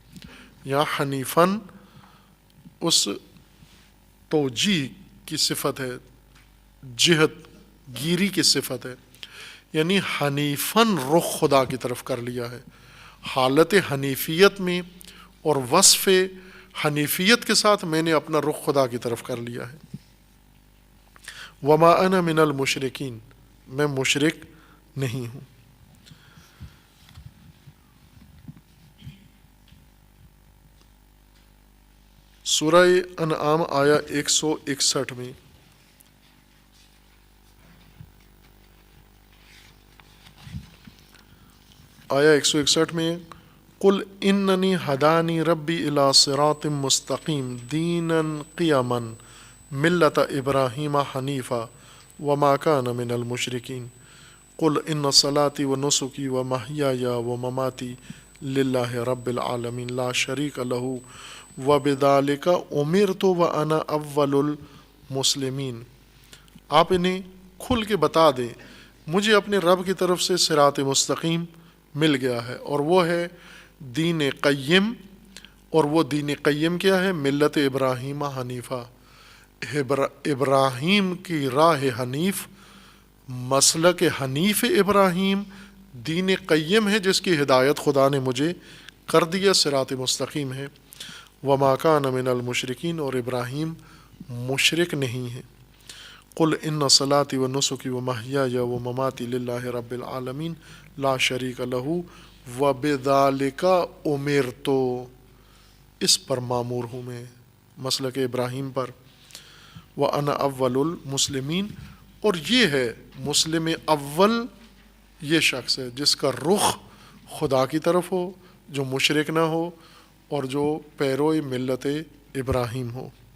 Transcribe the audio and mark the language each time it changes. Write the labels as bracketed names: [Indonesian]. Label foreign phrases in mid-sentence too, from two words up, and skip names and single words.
[Urdu] یہاں حنیفاً اس توجیہ کی صفت ہے، جہت گیری کی صفت ہے، یعنی حنیفاً رخ خدا کی طرف کر لیا ہے. حالت حنیفیت میں اور وصف حنیفیت کے ساتھ میں نے اپنا رخ خدا کی طرف کر لیا ہے. [Arabic] وما انا من المشرکین، [Urdu] میں مشرک نہیں ہوں. سورہ انعام آیا 161 میں آیا 161 میں [Arabic] قل اننی ہدانی ربی الی صراط مستقیم دینا قیما ملت ابراہیم حنیفا وما کان من المشرکین قل ان صلاتی و نسکی و محیای و مماتی للہ رب العالمین لا شریک لہ وبذالک امرت وانا اول المسلمین. [Urdu] آپ انہیں کھل کے بتا دیں مجھے اپنے رب کی طرف سے صراط مستقیم مل گیا ہے، اور وہ ہے دین قیم. اور وہ دین قیم کیا ہے؟ [Arabic] ملت ابراہیم حنیفہ، [Urdu] ابراہیم کی راہ حنیف، مسلک حنیف ابراہیم دین قیم ہے جس کی ہدایت خدا نے مجھے کر دیا، صراط مستقیم ہے. [Arabic] وما کان من المشرکین، [Urdu] اور ابراہیم مشرک نہیں ہے. [Arabic] قل ان صلاتی و نسکی و محیای و مماتی للہ رب العالمین لا شریک لہ وبذالک امرت، [Urdu] اس پر معمور ہوں میں، مسلک ابراہیم پر. [Arabic] وانا اول المسلمین، [Urdu] اور یہ ہے مسلم اول، یہ شخص ہے جس کا رخ خدا کی طرف ہو، جو مشرک نہ ہو اور جو پیرو ملت ابراہیم ہو.